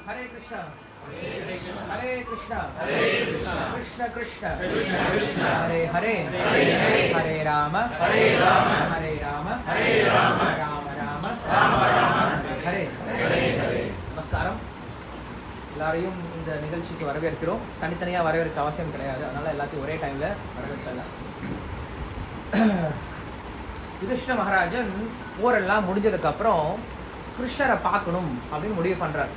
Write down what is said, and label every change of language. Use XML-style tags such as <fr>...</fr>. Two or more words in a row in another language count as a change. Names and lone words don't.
<ta>Hare Krishna, Hare Krishna, Krishna Krishna, Hare Hare, Hare Rama, Hare Rama, Rama Rama, Hare Hare. நமஸ்காரம். எல்லாரையும் இந்த நிகழ்ச்சிக்கு வரவேற்கிறோம். தனித்தனியாக வரவேற்க அவசியம் கிடையாது, அதனால எல்லாத்தையும் ஒரே டைம்ல வரவேற்கலாம். யுதிஷ்டிர மகாராஜன் போரெல்லாம் முடிஞ்சதுக்கு அப்புறம் கிருஷ்ணரை பார்க்கணும் அப்படின்னு முடிவு பண்றார்.</ta>